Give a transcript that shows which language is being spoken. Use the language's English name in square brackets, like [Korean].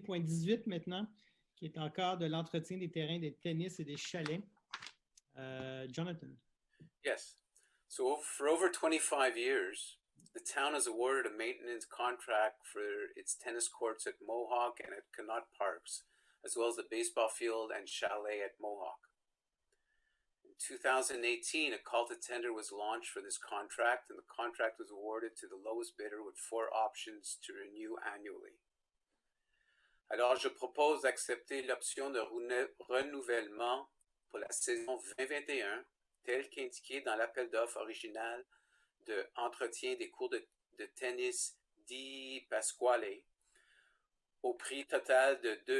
[French] Point 18 maintenant, qui est encore de l'entretien des terrains de tennis et des chalets. Jonathan. [English] Yes. So for over 25 years, the town has awarded a maintenance contract for its tennis courts at Mohawk and at Connaught Parks, as well as the baseball field and chalet at Mohawk. In 2018, a call to tender was launched for this contract, and the contract was awarded to the lowest bidder with 4 options to renew annually. [French] Alors, je propose d'accepter l'option de renouvellement pour la saison 2021, telle qu'indiquée dans l'appel d'offres original de entretien des cours de tennis Di Pasquale, au prix total de